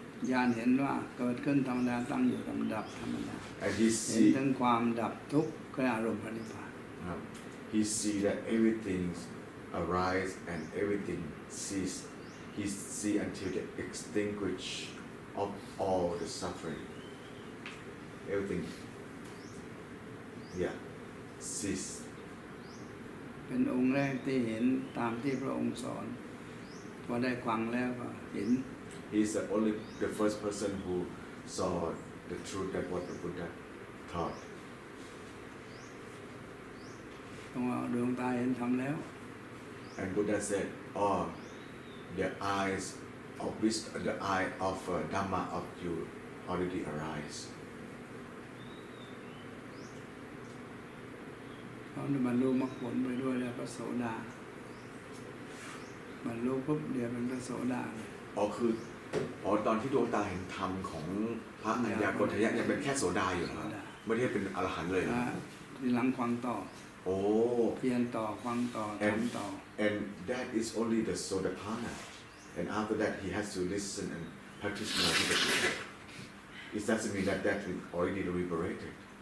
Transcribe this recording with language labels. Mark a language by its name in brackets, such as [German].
[Thai] ญาณเห็นว่าเกิดขึ้นธรรมดาตั้งอยู่ธรรมดาธรรมดา [English] And he [Thai] เห็น [English] see, [Thai] ถึงความดับทุกข์คืออารมณ์พระนิพพาน [English] he see that everything arise and everything cease. He see until the extinguish of all the suffering. Everything, yeah, cease. [Thai] เป็นองค์แรกที่เห็นตามที่พระองค์สอนพอได้ฟังแล้วก็เห็น [English] He's the first person who saw the truth that what the Buddha taught. [Thai] ตรงว่าดวงตาเห็นธรรมแล้ว [English] And Buddha said, "Oh, the eyes of wisdom, the eye of Dhamma of you already arise." [Thai] เขาบรรลุมรรคผลไปด้วยแล้วพระโสดาบรรลุปุ๊บเดี๋ยวเป็นพระโสดาเลย ตอนที่ดวงตาเห็นธรรมของพระอัญญาโกณทัญญะยังเป็นแค่โสดาอยู่เหรอไม่ได้เป็นอรหันต์เลยเหรอ ทีหลังฟังต่อ โอ้ เพียรต่อฟังต่อทำต่อ [English] And that is only the Sotapanna. And after that, he has to listen and practice more to the Buddha. It doesn't mean that that is already liberated.